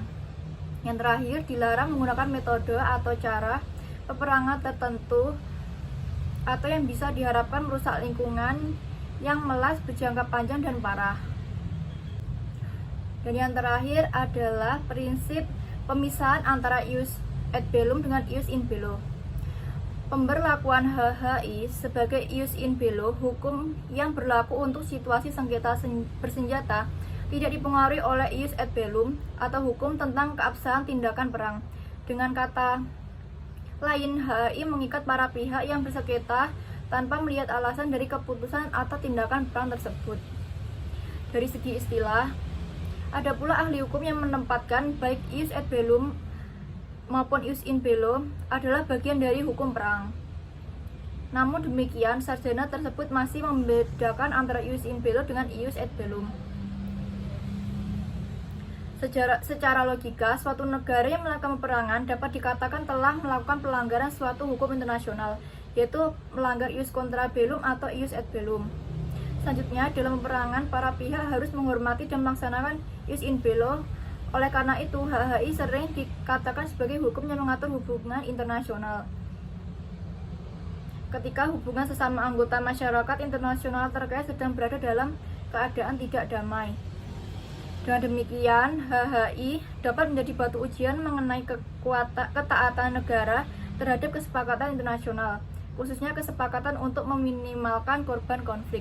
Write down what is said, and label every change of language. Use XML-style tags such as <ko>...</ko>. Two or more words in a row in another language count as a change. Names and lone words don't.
<id>Yang terakhir, dilarang menggunakan metode atau cara peperangan tertentu atau yang bisa diharapkan merusak lingkungan yang melas berjangka panjang dan parah. Dan yang terakhir adalah prinsip pemisahan antara</id> <la>ius et bellum</la> <id>dengan</id> <la>ius in bello.</la> <id>Pemberlakuan HHI sebagai</id> <la>ius in bello,</la> <id>hukum yang berlaku untuk situasi sengketa bersenjata, tidak dipengaruhi oleh</id> <la>ius et bellum</la> <id>atau hukum tentang keabsahan tindakan perang. Dengan kata lain, HHI mengikat para pihak yang bersengketa tanpa melihat alasan dari keputusan atau tindakan perang tersebut. Dari segi istilah, ada pula ahli hukum yang menempatkan baik</id> <la>ius et bellum</la> <id>maupun</id> <la>ius in bello</la> <id>adalah bagian dari hukum perang. Namun demikian, sarjana tersebut masih membedakan antara</id> <la>ius in bello</la> <id>dengan</id> <la>ius et bellum.</la> <id>Secara logika, suatu negara yang melakukan peperangan dapat dikatakan telah melakukan pelanggaran suatu hukum internasional, yaitu melanggar</id> <la>ius contra bellum</la> <id>atau</id> <la>ius et bellum.</la> <id>Selanjutnya, dalam peperangan, para pihak harus menghormati dan melaksanakan</id> <la>ius in bello.</la> <id>Oleh karena itu, HHI sering dikatakan sebagai hukum yang mengatur hubungan internasional. Ketika hubungan sesama anggota masyarakat internasional terkait sedang berada dalam keadaan tidak damai. Dengan demikian, HHI dapat menjadi batu ujian mengenai ketaatan negara terhadap kesepakatan internasional, khususnya kesepakatan untuk meminimalkan korban konflik.</id>